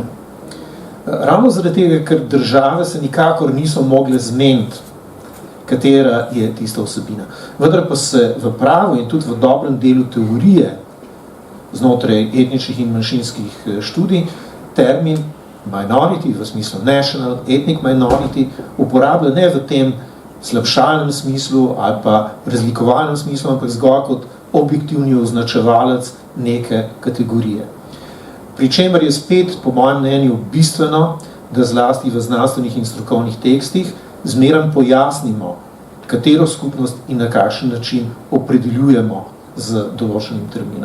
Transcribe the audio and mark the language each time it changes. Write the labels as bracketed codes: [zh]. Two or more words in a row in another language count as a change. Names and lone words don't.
[sl] Ravno zaradi tega, ker države se nikakor niso mogle zmeniti, katera je tista vsebina. Vendar pa se v pravu in tudi v dobrem delu teorije znotraj etničnih in manjšinskih študij termin minority, v smislu [en] national, ethnic minority, [sl] uporablja ne v tem slabšalnem smislu ali pa razlikovalnem smislu, ampak zgolj kot objektivni označevalec neke kategorije. Pri čemer je spet, po mojem mnenju, bistveno, da zlasti v znanstvenih in strokovnih tekstih zmeraj pojasnimo, katero skupnost in na kakšen način opredeljujemo z določenim terminom.